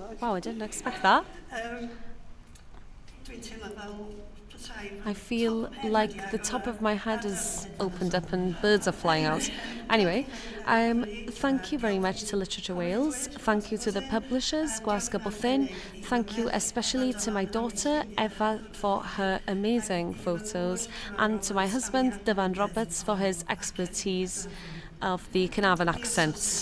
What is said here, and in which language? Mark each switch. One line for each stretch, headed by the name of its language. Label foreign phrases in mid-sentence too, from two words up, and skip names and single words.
English: Wow, I didn't expect that.
Welsh: Dwi'n teimlo fel petai...
English: I feel like the top of my head is opened up and birds are flying out. Anyway, thank you very much to Literature Wales. Thank you to the publishers, Gwasg a Bwthyn. Thank you especially to my daughter, Eva, for her amazing photos, and to my husband, Dyfan Roberts, for his expertise of the Carnarvon accent.